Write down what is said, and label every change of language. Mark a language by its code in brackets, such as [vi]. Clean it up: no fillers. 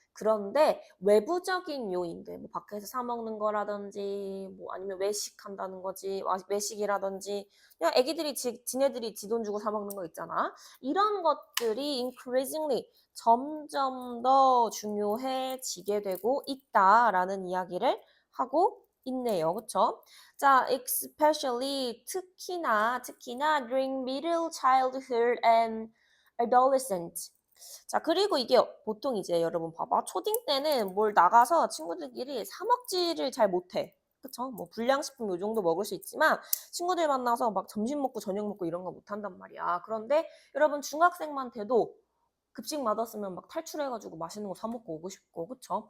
[ko] 그런데 외부적인 요인들, 뭐 밖에서 사 먹는 거라든지, 뭐 아니면 외식한다는 거지, 외식이라든지, 그냥 애기들이 지네들이 지 돈 주고 사 먹는 거 있잖아. 이런 것들이 increasingly 점점 더 중요해지게 되고 있다라는 이야기를 하고 있네요. 그쵸? [en] 자, especially 특히나 during middle childhood and adolescent. [ko] 자, 그리고 이게 보통 이제 여러분 봐봐. 초딩 때는 뭘 나가서 친구들끼리 사 먹지를 잘 못해. 그쵸? 뭐 불량식품 요 정도 먹을 수 있지만 친구들 만나서 막 점심 먹고 저녁 먹고 이런 거 못 한단 말이야. 그런데 여러분 중학생만 돼도 급식 맛없으면 막 탈출해가지고 맛있는 거 사 먹고 오고 싶고, 그쵸?